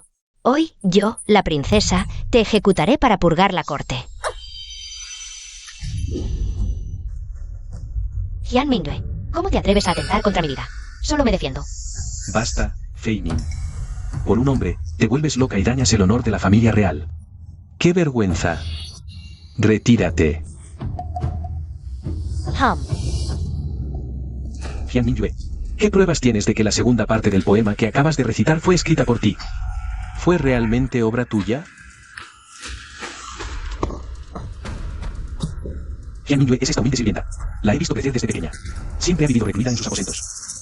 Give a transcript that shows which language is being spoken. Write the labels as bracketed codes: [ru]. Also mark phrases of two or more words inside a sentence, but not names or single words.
[es] Hoy, yo, la princesa, te ejecutaré para purgar la corte. Jian Mingyue, ¿cómo te atreves a atentar contra mi vida? Solo me defiendo. Basta, Fei Ning. Por un hombre, te vuelves loca y dañas el honor de la familia real. ¡Qué vergüenza! Retírate. Jian Mingyue, ¿qué pruebas tienes de que la segunda parte del poema que acabas de recitar fue escrita por ti? ¿Fue realmente obra tuya? Jian Mingyue es esta humilde sirvienta. La he visto crecer desde pequeña. Siempre ha vivido recluida en sus aposentos.